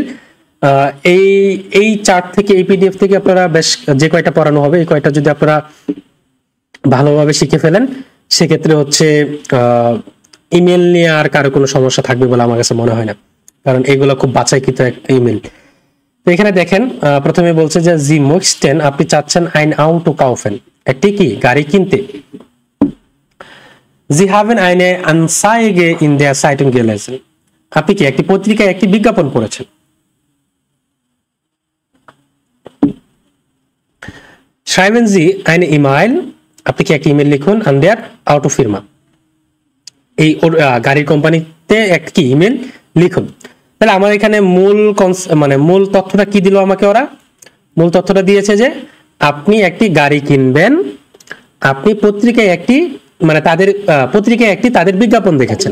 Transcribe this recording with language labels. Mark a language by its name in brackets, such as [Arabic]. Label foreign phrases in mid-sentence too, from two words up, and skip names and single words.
[Bangla] এই চার্ট থেকে, এই পিডিএফ থেকে আপনারা বেশ যে কয়টা পড়ানো হবে এই কয়টা যদি আপনারা ভালোভাবে শিখে ফেলেন সেক্ষেত্রে হচ্ছে ইমেল নিয়ে আর কারো কোনো সমস্যা থাকবে বলে আমার কাছে মনে হয় না, কারণ এগুলো খুব বাছাইকৃত ইমেল। তো এখানে দেখেন প্রথমে বলছে যে [German] Sie möchten, [Bangla] আপনি চাচ্ছেন [German] ein Auto kaufen, [Bangla] একটি কি গাড়ি কিনতে। [German] Sie haben eine Anzeige in der Zeitung gelesen. [Bangla] আপনি কি একটি পত্রিকায় একটি বিজ্ঞাপন পড়েছেন। [German] Schreiben Sie eine E-Mail, [Bangla] আপনি কি একটি ইমেল লিখুন [German] an der Autofirma, [Bangla] এই গাড়ির কোম্পানিতে একটি ইমেল লিখুন। তাহলে আমার এখানে মূল তথ্যটা কি দিল আমাকে ওরা? মূল তথ্যটা দিয়েছে যে আপনি একটি গাড়ি কিনবেন, আপনি পত্রিকায় একটি তাদের পত্রিকায় একটি তাদের বিজ্ঞাপন দেখেছেন।